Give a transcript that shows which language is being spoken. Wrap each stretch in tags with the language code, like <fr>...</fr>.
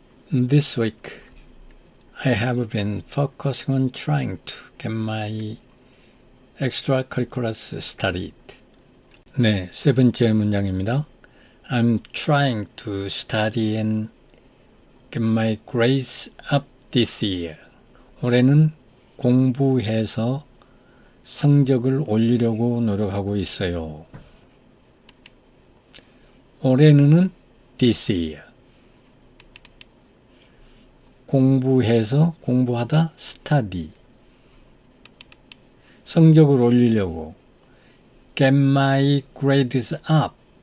<en>This week, I have been focusing on trying to get my extracurriculars started.</en> <ko>네, 세 번째 문장입니다.</ko> <en>I'm trying to study and get my grades up this year.</en> <ko>올해는 공부해서 성적을 올리려고 노력하고 있어요. 올해는</ko> <en>this year.</en> <ko>공부해서 공부하다 study. 성적을 올리려고</ko> <en>get my grades up.</en>